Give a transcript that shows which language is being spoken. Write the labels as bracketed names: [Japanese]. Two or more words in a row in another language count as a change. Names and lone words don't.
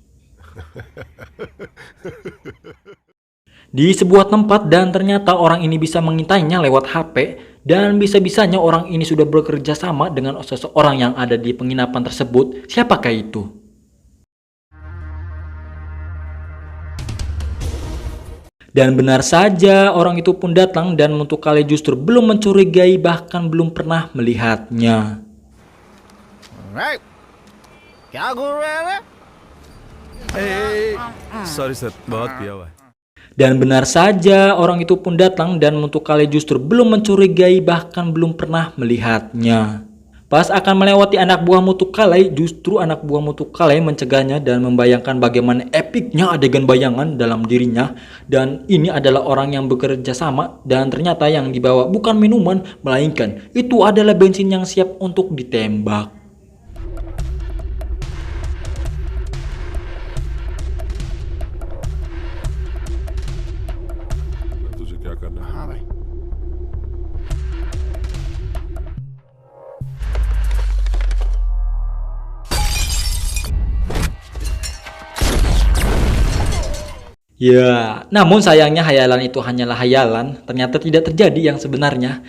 [Indonesian] Di sebuah tempat dan ternyata orang ini bisa mengintainya lewat HP dan bisa-bisanya orang ini sudah bekerja sama dengan seseorang yang ada di penginapan tersebut. Siapakah itu? Dan benar saja orang itu pun datang dan Mutukalai justru belum mencurigai bahkan belum pernah melihatnya. [English] sorry sir [Hindi] बहुत पिया हुआ है [Indonesian] Dan benar saja orang itu pun datang dan Mutukalai justru belum mencurigai bahkan belum pernah melihatnya. Pas akan melewati anak buah Mutukalai, justru anak buah Mutukalai mencegahnya dan membayangkan bagaimana epiknya adegan bayangan dalam dirinya. Dan ini adalah orang yang bekerja sama, dan ternyata yang dibawa bukan minuman, melainkan itu adalah bensin yang siap untuk ditembak. [Hindi] तुझे क्या करना है? हाँ भाई। [Indonesian] Ya, namun sayangnya hayalan itu hanyalah hayalan, ternyata tidak terjadi yang sebenarnya.